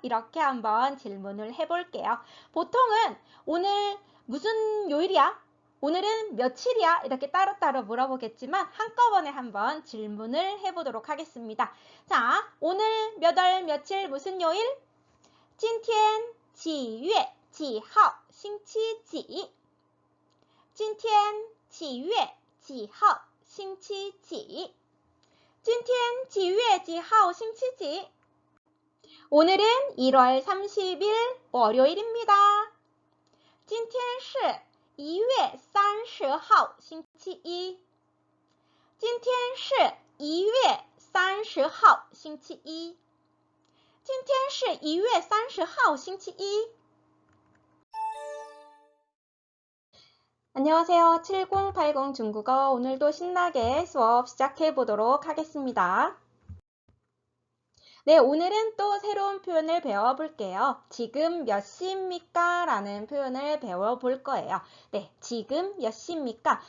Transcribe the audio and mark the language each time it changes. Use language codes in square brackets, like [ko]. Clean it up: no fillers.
[ko] 이렇게 한번 질문을 해볼게요. 보통은 오늘 무슨 요일이야? 오늘은 며칠이야? 이렇게 따로따로 물어보겠지만 한꺼번에 한번 질문을 해보도록 하겠습니다. 자, 오늘 몇 월 며칠 무슨 요일? [zh] 今天几月几号星期几今天几月几号星期几今天几月几号星期几 [ko] 오늘은 1월 30일 월요일입니다. [zh] 今天是1月30号星期一今天是1月30号星期一今天是1月30号星期一 [ko] 안녕하세요. 7080 중국어 오늘도 신나게 수업 시작해 보도록 하겠습니다. 네, 오늘은 또 새로운 표현을 배워볼게요. 지금 몇 시입니까? 라는 표현을 배워볼 거예요. 네, 지금 몇 시입니까?